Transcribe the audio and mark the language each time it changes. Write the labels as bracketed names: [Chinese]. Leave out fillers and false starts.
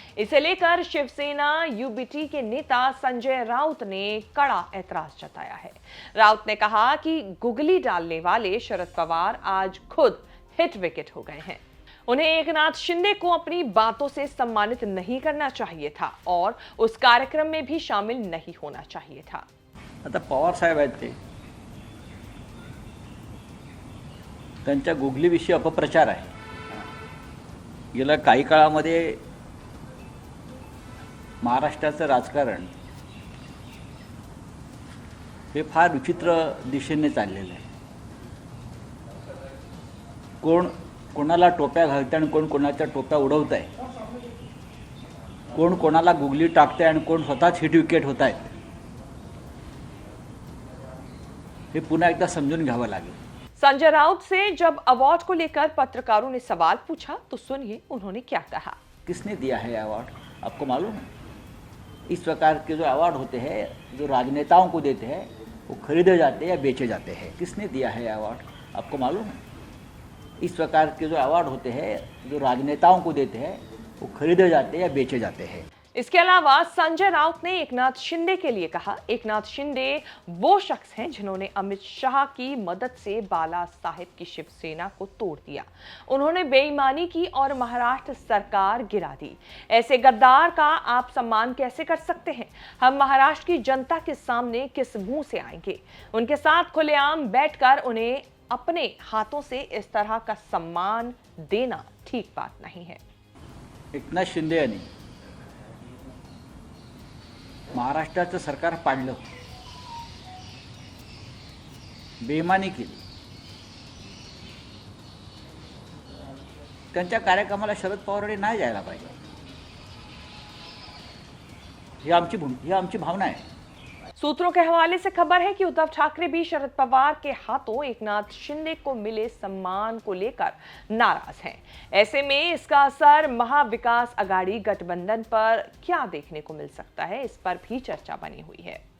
[Hindi] इसे लेकर शिवसेना यूबीटी के नेता संजय राउत ने कड़ा ऐतराज जताया है। राउत ने कहा कि गुगली डालने वाले शरद पवार आज खुद हिट विकेट हो गए हैं। उन्हें एकनाथ शिंदे को अपनी बातों से सम्मानित नहीं करना चाहिए था और उस कार्यक्रम में भी शामिल नहीं होना चाहिए था। [Marathi] आता पवार साहेब आहेत ते त्यांच्या गुगलीविषयी अपप्रचार आहे। गेल्या काही काळामध्ये महाराष्ट्राचं राजकारण हे फार विचित्र दिशेने चाललेलं आहे। कोण कोणाला टोप्या घालते आणि कोण कोणाच्या टोप्या उडवत आहे, कोण कोणाला गुगली टाकते आणि कोण स्वतःच हिट विकेट होत आहेत, हे पुन्हा एकदा समजून घ्यावं लागेल। [Hindi] संजय राउत से जब अवार्ड को लेकर पत्रकारों ने सवाल पूछा तो सुनिए उन्होंने क्या कहा। किसने दिया है अवार्ड, आपको मालूम है? इस प्रकार के जो अवार्ड होते हैं जो राजनेताओं को देते हैं वो खरीदे जाते हैं या बेचे जाते हैं। किसने दिया है अवार्ड, आपको मालूम है? इस प्रकार के जो अवार्ड होते हैं जो राजनेताओं को देते हैं वो खरीदे जाते हैं या बेचे जाते हैं। इसके अलावा संजय राउत ने एकनाथ शिंदे के लिए कहा, एकनाथ शिंदे वो शख्स हैं जिन्होंने अमित शाह की मदद से बाला साहेब की शिवसेना को तोड़ दिया। उन्होंने बेईमानी की और महाराष्ट्र सरकार गिरा दी। ऐसे गद्दार का आप सम्मान कैसे कर सकते हैं? हम महाराष्ट्र की जनता के सामने किस मुंह से आएंगे? उनके साथ खुलेआम बैठकर उन्हें अपने हाथों से इस तरह का सम्मान देना ठीक बात नहीं है। [Marathi] एकनाथ शिंदे यांनी महाराष्ट्राचं सरकार पाडलं, बेईमानी केली। त्यांच्या कार्यक्रमाला शरद पवारांनी नाही जायला पाहिजे, ही आमची भावना आहे। [Hindi] सूत्रों के हवाले से खबर है कि उद्धव ठाकरे भी शरद पवार के हाथों एकनाथ शिंदे को मिले सम्मान को लेकर नाराज हैं। ऐसे में इसका असर महाविकास अघाड़ी गठबंधन पर क्या देखने को मिल सकता है, इस पर भी चर्चा बनी हुई है।